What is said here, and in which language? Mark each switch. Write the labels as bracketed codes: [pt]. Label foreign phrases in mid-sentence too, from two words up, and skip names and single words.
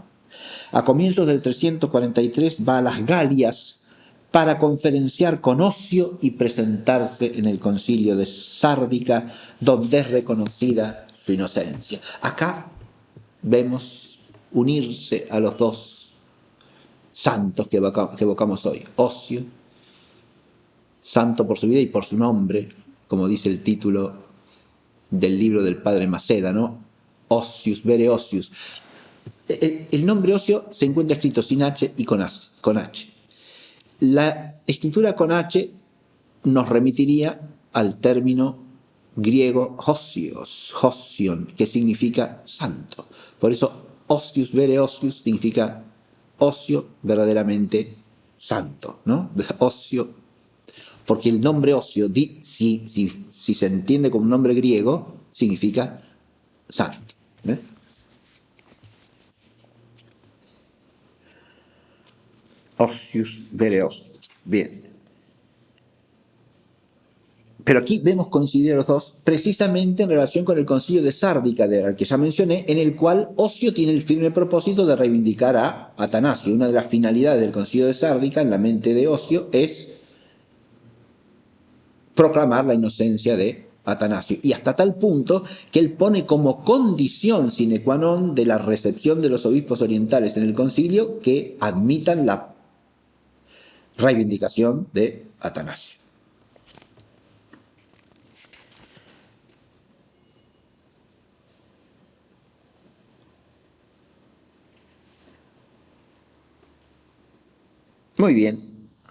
[es] A comienzos del 343 va a las Galias para conferenciar con Ocio y presentarse en el concilio de Sárdica, donde es reconocida su inocencia. Acá vemos unirse a los dos santos que evocamos hoy. Ocio, santo por su vida y por su nombre, como dice el título del libro del padre Maceda, ¿no? [la] Ocius, vere Ocius. [es] El nombre Ocio se encuentra escrito sin H y con H. La escritura con H nos remitiría al término griego Hosion, que significa santo. Por eso [la] Ocius, vere Ocius, [es] significa Ocio verdaderamente santo, ¿no? Ocio, porque el nombre Ocio, si se entiende como un nombre griego, significa santo. [la] Ocius, vere Ocius. [es] Bien. Pero aquí vemos coincidir a los dos precisamente en relación con el concilio de Sárdica, al que ya mencioné, en el cual Ocio tiene el firme propósito de reivindicar a Atanasio. Una de las finalidades del concilio de Sárdica en la mente de Ocio es proclamar la inocencia de Atanasio. Y hasta tal punto que él pone como condición [la] sine qua non [es] de la recepción de los obispos orientales en el concilio que admitan la reivindicación de Atanasio. Muy bien.